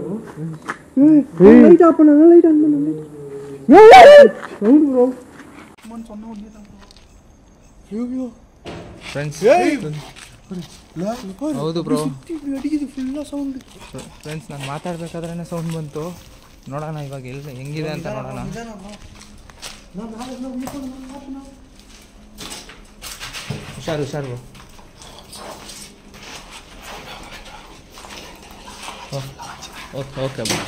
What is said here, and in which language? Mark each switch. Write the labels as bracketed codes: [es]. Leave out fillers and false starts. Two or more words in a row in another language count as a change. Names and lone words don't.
[en] light off [ta] பண்ணு [en] light on [ta] பண்ணு சவுண்ட் ப்ரோ சொன்ன உடனே தான் ஐயோ [kn] ಫ್ರೆಂಡ್ಸ್ ಹೌದು ಬ್ರೋ ಅಡಿಗೆ [en] full sound [kn] ಫ್ರೆಂಡ್ಸ್ ನಾನು ಮಾತಾಡ್ಬೇಕಾದ್ರೇ ಸೌಂಡ್ ಬಂತು ನೋಡೋಣ ಇವಾಗ ಎಲ್ಲಿ ಹೆಂಗಿದೆ ಅಂತ ನೋಡೋಣ ಹುಷಾರು ಹುಷಾರು [en] okay okay